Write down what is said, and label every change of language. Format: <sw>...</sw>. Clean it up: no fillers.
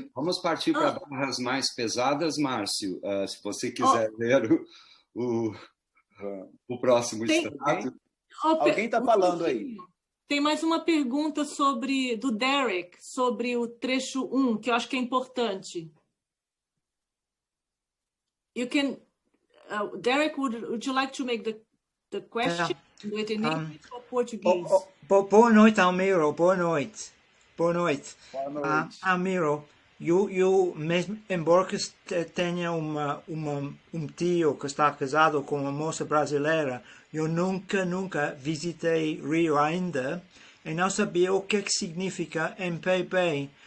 <pt>Vamos partir para barras mais pesadas, Márcio, se você quiser ler o próximo extrato. Alguém está falando aí. Tem mais uma pergunta do Derek, sobre o trecho 1, que eu acho que é importante.</pt> <en>You can, Derek, would you like to make the question? Do it in English or Portuguese?</en> <pt>Boa noite, Almiro. Boa noite. Boa noite. Boa noite. Almiro, eu mesmo, embora que tenha tio que está casado com uma moça brasileira, eu nunca visitei Rio ainda e não sabia o que significa MPB.</pt>